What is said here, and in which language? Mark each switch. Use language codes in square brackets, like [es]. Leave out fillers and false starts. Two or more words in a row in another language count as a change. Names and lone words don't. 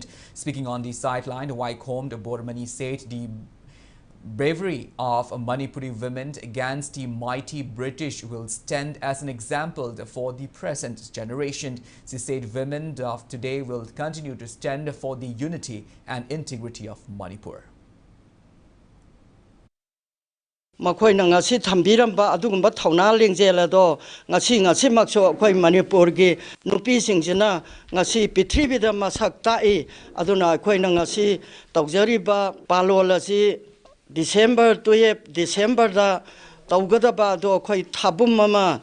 [en] Speaking on the sideline, Waikom Bormani said the bravery of Manipuri women against the mighty British will stand as an example for the present generation. She said women of today will continue to stand for the unity and integrity of Manipur. [mni] Makoina ngasi thambiramba adugumba thauna lengjela ngasi makso akhoi Manipur gi nupi singsina ngasi prithibida masak tai aduna akhoi ngasi tawjariba palol asi December 12 December da tawgadaba ado khoi thabum mama